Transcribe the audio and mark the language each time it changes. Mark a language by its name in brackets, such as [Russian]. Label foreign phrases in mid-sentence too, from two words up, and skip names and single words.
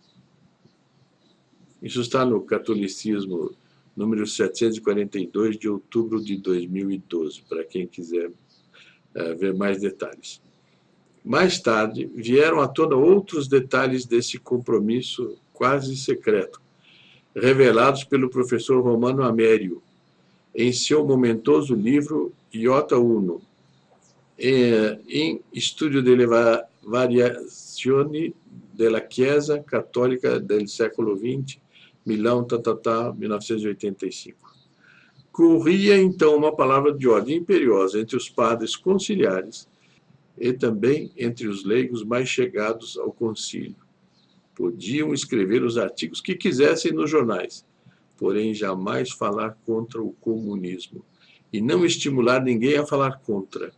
[Portuguese] Isso está no Catolicismo, número 742, de outubro de 2012, para quem quiser ver mais detalhes. Mais tarde, vieram à tona outros detalhes desse compromisso quase secreto, revelados pelo professor Romano Amério, em seu momentoso livro Iota Uno, em Studio delle Variazioni della Chiesa Cattolica del século XX, Milão, 1985. Corria, então, uma palavra de ordem imperiosa entre os padres conciliares e também entre os leigos mais chegados ao concílio. Podiam escrever os artigos que quisessem nos jornais, porém jamais falar contra o comunismo, e não estimular ninguém a falar contra.